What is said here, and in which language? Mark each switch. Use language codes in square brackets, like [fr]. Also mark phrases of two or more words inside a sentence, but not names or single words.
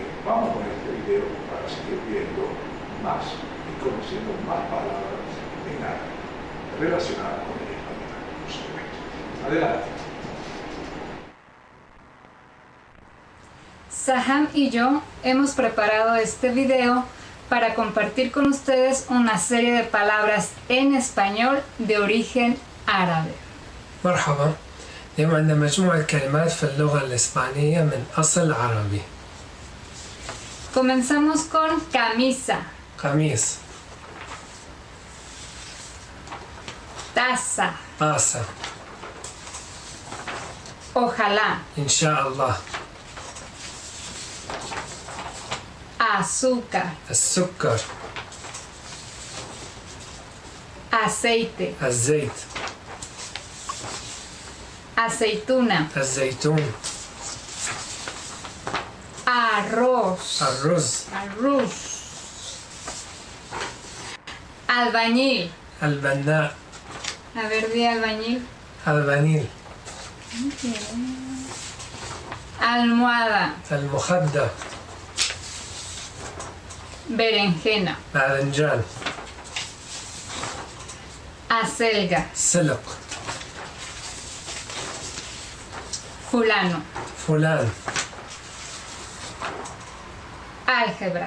[es] Vamos con este video para seguir viendo más y conociendo más palabras en árabe relacionadas con el español, por supuesto. Adelante. Saham y yo hemos preparado este video para compartir con ustedes una serie de palabras en español de origen árabe. [ar] مرحبا، اليوم عندنا مجموعة كلمات في اللغة الإسبانية من أصل عربي. [es] Comenzamos con camisa, [ar] قميص، [es] taza, [ar] طاسة، [es] ojalá, [ar] إن شاء الله، [es] azúcar, [ar] السكر، [es] aceite, [ar] الزيت، [es] aceituna, [ar] الزيتون، [es] arroz, [ar] الرز، [es] albañil. [ar] البناء، [es] A ver, di albañil. [ar] البنيل، [es] Almohada, [ar] المخدة، [es] berenjena, [ar] باذنجان، [es] acelga, [ar] سلق، [es] fulano, [ar] فلان، [es] álgebra,